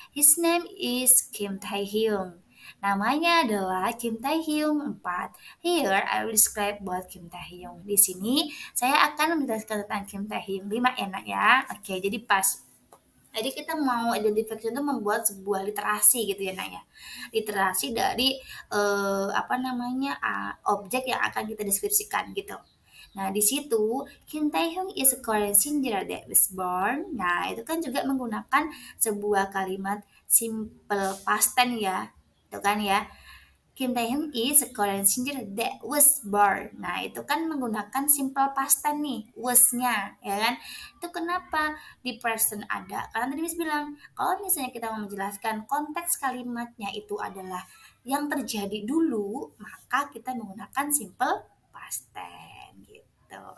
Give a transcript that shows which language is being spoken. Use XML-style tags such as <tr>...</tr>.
<en>His name is Kim Tae Hyung.</en> <id>Namanya adalah</id> <en>Kim Tae Hyung 4. Here I will describe about Kim Tae Hyung.</en> <id>Di sini saya akan menjelaskan tentang Kim Tae Hyung 5 enak ya. Oke, jadi pas. Jadi kita mau identification itu membuat sebuah literasi gitu ya, Nak ya. Literasi dari apa namanya objek yang akan kita deskripsikan gitu. Nah, di situ</id> <en>Kim Tae-hyung is a Korean singer that was born.</en> <id>Nah, itu kan juga menggunakan sebuah kalimat simple past tense ya. Itu kan ya.</id> <en>Kim Tae-hyun is a Korean singer that was born.</en> <id>Nah, itu kan menggunakan simple past tense nih, was-nya, ya kan? Itu kenapa di present ada? Karena tadi Miss bilang, kalau misalnya kita mau menjelaskan konteks kalimatnya itu adalah yang terjadi dulu, maka kita menggunakan simple past tense gitu.</id>